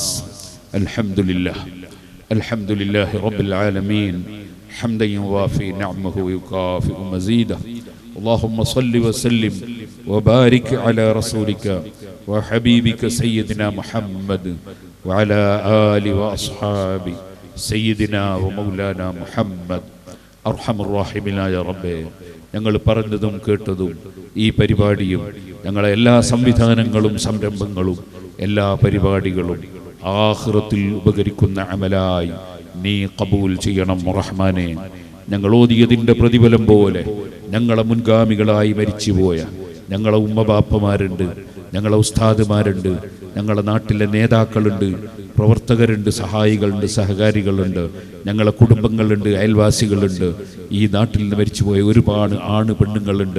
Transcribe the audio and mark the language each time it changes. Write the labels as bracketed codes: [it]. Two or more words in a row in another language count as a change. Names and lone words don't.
[ar] الحمد لله الحمد لله رب العالمين حمدا يوافي نعمه ويكافئ مزيده. اللهم صل وسلم وبارك على رسولك وحبيبك سيدنا محمد وعلى آله وأصحاب سيدنا ومولانا محمد. أرحم الراحمين يا ربي. [ml] ഞങ്ങൾ പറഞ്ഞതും കേട്ടതും ഈ പരിപാടിയും ഞങ്ങളെ എല്ലാ സംവിധാനങ്ങളും സംരംഭങ്ങളും എല്ലാ പരിപാടികളും ആഖിറത്തിൽ ഉപകരിക്കുന്ന അമലായി നീ ഖബൂൽ ചെയ്യണം റഹ്മാനെ. ഞങ്ങൾ ഓതിയതിൻ്റെ പ്രതിഫലം പോലെ ഞങ്ങളെ മുൻഗാമികളായി മരിച്ചുപോയ ഞങ്ങളെ ഉമ്മബാപ്പമാരുണ്ട്, ഞങ്ങളെ ഉസ്താദുമാരുണ്ട്, ഞങ്ങളുടെ നാട്ടിലെ നേതാക്കളുണ്ട്, പ്രവർത്തകരുണ്ട്, സഹായികളുണ്ട്, സഹകാരികളുണ്ട്, ഞങ്ങളെ കുടുംബങ്ങളുണ്ട്, അയൽവാസികളുണ്ട്, ഈ നാട്ടിൽ നിന്ന് മരിച്ചുപോയ ഒരുപാട് ആണ് പെണ്ണുങ്ങളുണ്ട്.